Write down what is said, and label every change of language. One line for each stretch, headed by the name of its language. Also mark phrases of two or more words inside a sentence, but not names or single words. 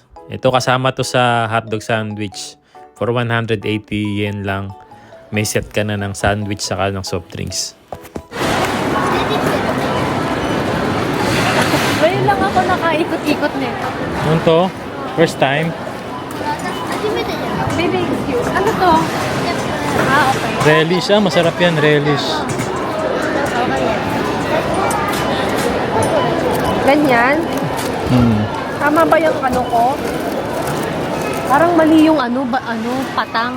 Filipino: Ito kasama to sa
English: hotdog sandwich.
Filipino: For 180 yen lang. May set ka na ng sandwich saka ng
English: soft drinks.
Filipino: Ngayon lang ako nakaikot-ikot nito. Ano to?
English: First time?
Japanese: 初めてじゃん。
English: Baby, excuse.
Filipino: Ano to? Okay. Relish, masarap yan, relish. Ganyan? Tama ba yung ano ko? Parang mali yung patang.